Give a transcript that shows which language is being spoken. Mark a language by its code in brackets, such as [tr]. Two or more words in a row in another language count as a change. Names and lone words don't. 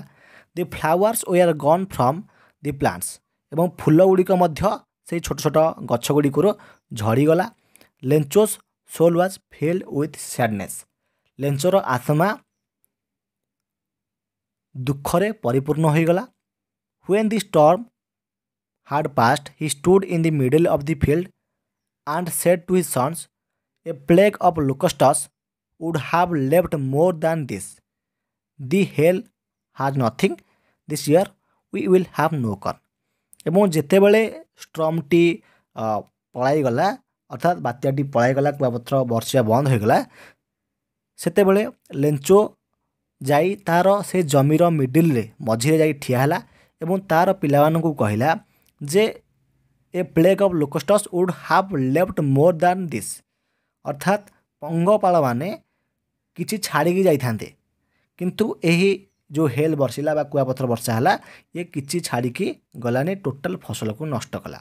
[en] the flowers were gone from the plants, [or] ଏବଂ ଫୁଲ ଗୁଡ଼ିକ ମଧ୍ୟ ସେଇ ଛୋଟ ଛୋଟ ଗଛ ଗୁଡ଼ିକରୁ ଝଡ଼ିଗଲା। [en] Lencho's soul was filled with sadness, [or] ଲେଞ୍ଚୋର ଆତ୍ମା ଦୁଃଖରେ ପରିପୂର୍ଣ୍ଣ ହୋଇଗଲା। [en] when the storm had passed, he stood in the middle of the field and said to his sons, a plague of locusts would have left more than this. The hail has nothing, this year we will have no corn. [or] ଏବଂ ଯେତେବେଳେ ଷ୍ଟର୍ମଟି ପଳାଇଗଲା, ଅର୍ଥାତ୍ ବାତ୍ୟାଟି ପଳାଇଗଲା, କୁଆପଥର ବର୍ଷିବା ବନ୍ଦ ହୋଇଗଲା, ସେତେବେଳେ ଲେଞ୍ଚୋ ଯାଇ ତାର ସେ ଜମିର ମିଡ଼ିଲରେ ମଝିରେ ଯାଇ ଠିଆ ହେଲା ଏବଂ ତାର ପିଲାମାନଙ୍କୁ କହିଲା ଯେ [en] a plague of locusts would have left more than this, [or] ଅର୍ଥାତ୍ ପଙ୍ଗପାଳମାନେ କିଛି ଛାଡ଼ିକି ଯାଇଥାନ୍ତେ, କିନ୍ତୁ ଏହି ଯେଉଁ ହେଲ୍ ବର୍ଷିଲା ବା କୁଆପଥର ବର୍ଷା ହେଲା, ଇଏ କିଛି ଛାଡ଼ିକି ଗଲାନି, ଟୋଟାଲ୍ ଫସଲକୁ ନଷ୍ଟ କଲା।